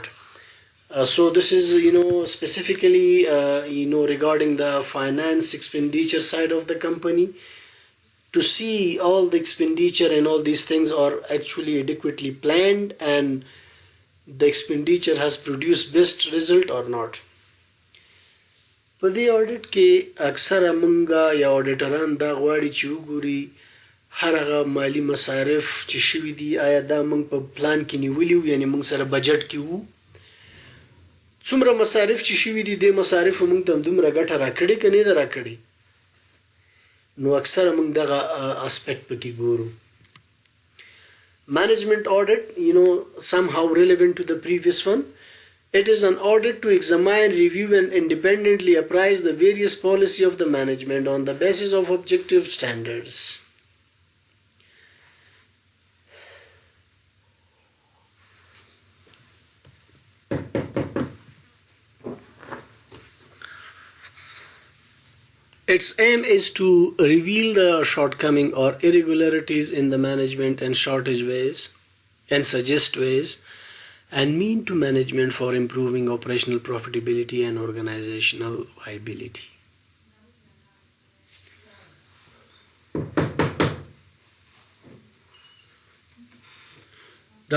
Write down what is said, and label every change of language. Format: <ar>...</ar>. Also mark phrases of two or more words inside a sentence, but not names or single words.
<en>So this is, specifically, regarding the finance expenditure side of the company, to see all the expenditure and all these things are actually adequately planned and the expenditure has produced best result or not.</en> <ps>په دې audit کې اکثره مونږه یا auditorان دا غواړي چې وګوري هر هغه مالی مصارف چې شوي دي آیا دا مونږ په پلان کې نیولي وو، یعنی مونږ سره بجټ کې وو، څومره مصارف چې شوي دي د مصارفو مونږ ته دومره ګټه راکړې که نه ده راکړې. نو اکثره مونږ دغه اسپیکټ پکې ګورو.</ps> <en>Management audit, somehow relevant to the previous one. It is an audit to examine, review and independently appraise the various policy of the management on the basis of objective standards. Its aim is to reveal the shortcoming or irregularities in the management and suggest ways and mean to management for improving operational profitability and organizational viability.</en> <ps>دا</ps>